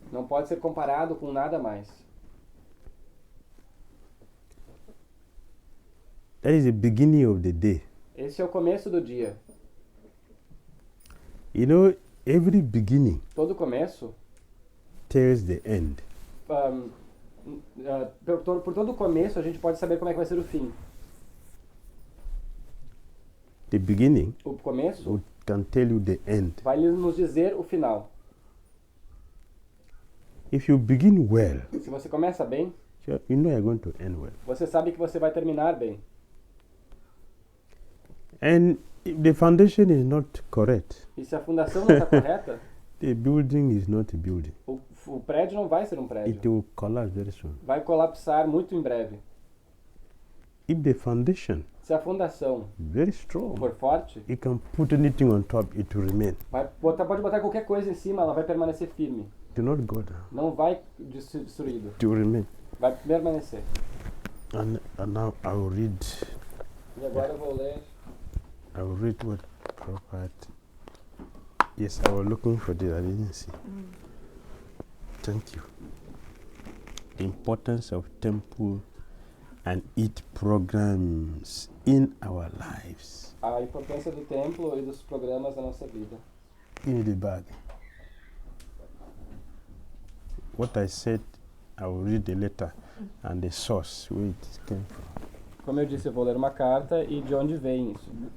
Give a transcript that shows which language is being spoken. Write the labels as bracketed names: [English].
[Portuguese] Não pode ser comparado com nada mais. [English] That is the beginning of the day. [Portuguese] Esse é o começo do dia. [English] You know, every beginning [Portuguese] Todo começo, [English] tells the end. [Portuguese] por todo começo, a gente pode saber como é que vai ser o fim. [English] The beginning [Portuguese] O começo [English] can tell you the end. [Portuguese] vai nos dizer o final. [English] If you begin well, [Portuguese] Se você começa bem, [English] you know you're going to end well. [Portuguese] você sabe que você vai terminar bem. [English] And if the foundation is not correct, [Portuguese] E se a fundação não está correta, [English] the building is not a building. [Portuguese] o prédio não vai ser um [English] It [Portuguese] prédio. [English] will collapse very soon. [Portuguese] Vai colapsar muito em breve. [English] If the foundation [Portuguese] Se a fundação [English] very strong, [Portuguese] for forte, [English] you can put anything on top, it will remain. [Portuguese] pode botar qualquer coisa em cima, ela vai permanecer firme. [English] Do not go down. [Portuguese] Não vai ser destruído. [English] It will remain. [Portuguese] Vai permanecer. [English] And now I will read. [Portuguese] E agora eu vou ler. [English] I will read what Prabhupada. Yes, I was looking for this. I didn't see. Thank you. The importance of temple and its programs in our lives. [Portuguese] A importância do templo e dos programas da nossa vida. [English] Give me the bag. What I said, I will read the letter and the source where it came from. [Portuguese] Como eu disse, eu vou ler uma carta e de onde vem isso.